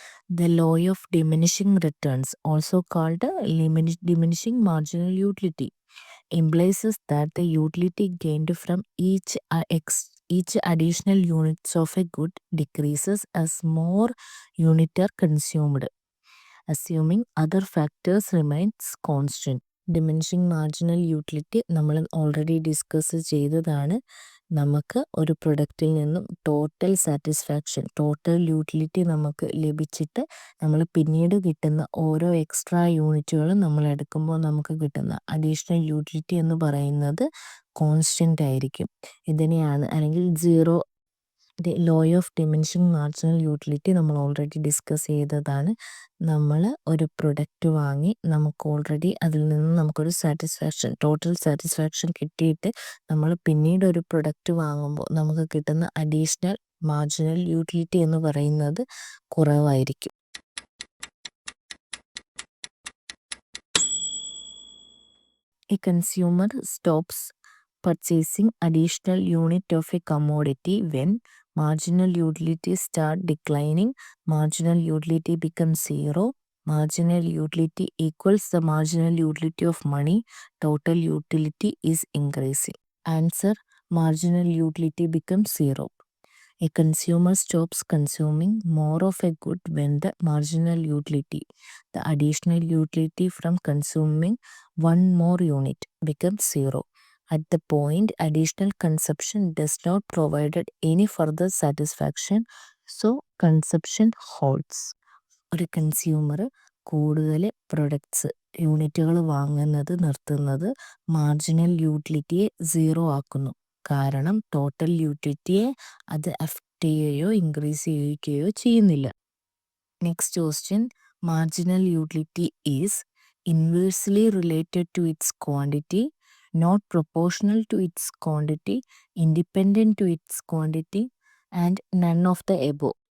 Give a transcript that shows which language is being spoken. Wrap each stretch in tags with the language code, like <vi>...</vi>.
<en>The law of diminishing returns, also called diminishing marginal utility, implies that the utility gained from each additional units of a good decreases as more units are consumed, assuming other factors remains constant.</en> <ml>Diminishing marginal utility നമ്മൾ already discuss ചെയ്തതാണ്. നമുക്ക് ഒരു പ്രൊഡക്റ്റിൽ നിന്നും total satisfaction, total utility നമുക്ക് ലഭിച്ചിട്ട് നമ്മൾ പിന്നീട് കിട്ടുന്ന ഓരോ എക്സ്ട്രാ യൂണിറ്റുകളും നമ്മൾ എടുക്കുമ്പോൾ നമുക്ക് കിട്ടുന്ന അഡീഷണൽ യൂട്ടിലിറ്റി എന്ന് പറയുന്നത് കോൺസ്റ്റൻ്റ് ആയിരിക്കും. ഇതിനെയാണ് അല്ലെങ്കിൽ zero law of diminishing marginal utility നമ്മൾ ഓൾറെഡി ഡിസ്കസ് ചെയ്തതാണ്. നമ്മൾ ഒരു പ്രൊഡക്റ്റ് വാങ്ങി നമുക്ക് ഓൾറെഡി അതിൽ നിന്ന് നമുക്കൊരു സാറ്റിസ്ഫാക്ഷൻ, ടോട്ടൽ സാറ്റിസ്ഫാക്ഷൻ കിട്ടിയിട്ട് നമ്മൾ പിന്നീട് ഒരു പ്രൊഡക്റ്റ് വാങ്ങുമ്പോൾ നമുക്ക് കിട്ടുന്ന അഡീഷണൽ മാർജിനൽ യൂട്ടിലിറ്റി എന്ന് പറയുന്നത് കുറവായിരിക്കും.</ml> <en>A consumer stops purchasing additional unit of a commodity when marginal utility start declining, marginal utility becomes zero, marginal utility equals the marginal utility of money, total utility is increasing. Answer, marginal utility becomes zero. A consumer stops consuming more of a good when the marginal utility, the additional utility from consuming one more unit, becomes zero. At the point additional consumption does not provide any further satisfaction, so consumption holds.</en> <ml>ഒരു consumer കൂടുതൽ products യൂണിറ്റുകൾ വാങ്ങുന്നത് നിർത്തുന്നത് marginal യൂട്ടിലിറ്റിയെ zero ആക്കുന്നു. കാരണം total യൂട്ടിലിറ്റിയെ അത് affect ചെയ്യുകയോ increase ചെയ്യുകയോ ചെയ്യുന്നില്ല.</ml> <en>Next question, marginal utility is inversely related to its quantity, not proportional to its quantity, independent to its quantity, and none of the above.</en>